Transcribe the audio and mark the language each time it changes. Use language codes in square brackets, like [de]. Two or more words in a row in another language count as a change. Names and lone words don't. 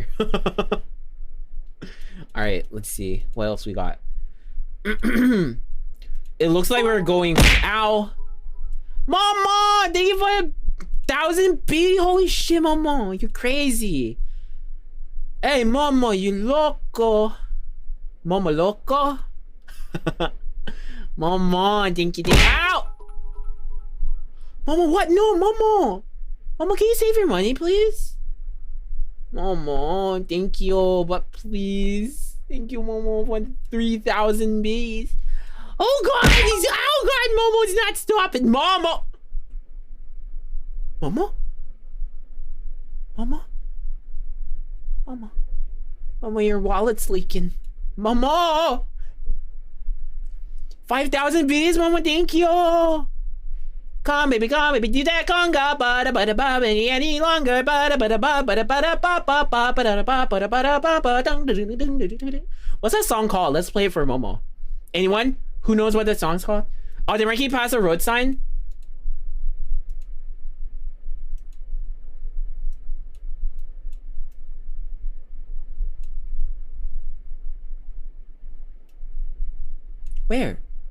[en] All right, let's see what else we got. It looks like we're going. Ow, Mama! Thank you for 5,000 B? Holy shit, Momo. You're crazy. Hey, Momo, you loco. Momo loco? Momo, dinky dink. Ow! Momo, what? No, Momo. Momo, can you save your money, please? Momo, thank you, but please. Thank you, Momo, for 3,000 Bs. Oh God, Momo's not stopping. Momo. Momo? Momo? Momo? Momo, your wallet's leaking. Momo! 5,000 Bs, Momo, thank you. Come baby, do that conga, bada bada ba any longer, bada bada ba bada bada ba ba ba bada ba bada bada ba ba. What's that song called? Let's play it for Momo. Anyone who knows what the song's called? Oh, did Ricky pass a road sign? Where?